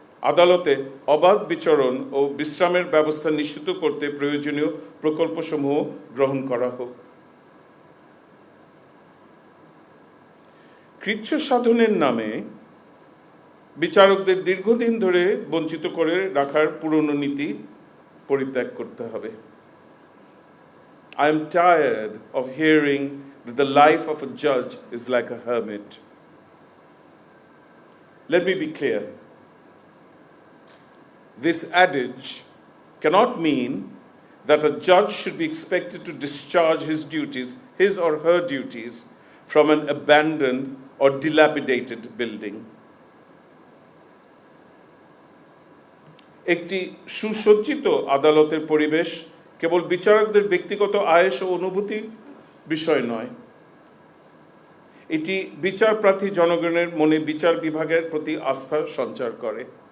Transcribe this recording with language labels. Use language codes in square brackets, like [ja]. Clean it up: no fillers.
[bn] আদালতে অবাধ বিচরণ ও বিশ্রামের ব্যবস্থা নিশ্চিত করতে প্রয়োজনীয় প্রকল্পসমূহ গ্রহণ করা হোক। কৃচ্ছ সাধনের নামে বিচারকদের দীর্ঘদিন ধরে বঞ্চিত করে রাখার পুরনো নীতি পরিত্যাগ করতে হবে। [en] I am tired of hearing that the life of a judge is like a hermit. Let me be clear. This adage cannot mean that a judge should be expected to discharge his or her duties, from an abandoned or dilapidated building. [bn] একটি সুসজ্জিত আদালতের পরিবেশ কেবল বিচারকদের ব্যক্তিগত আয়েশ ও অনুভূতি বিষয় নয়, এটি বিচারপ্রার্থী জনগণের মনে বিচার বিভাগের প্রতি আস্থা সঞ্চার করে।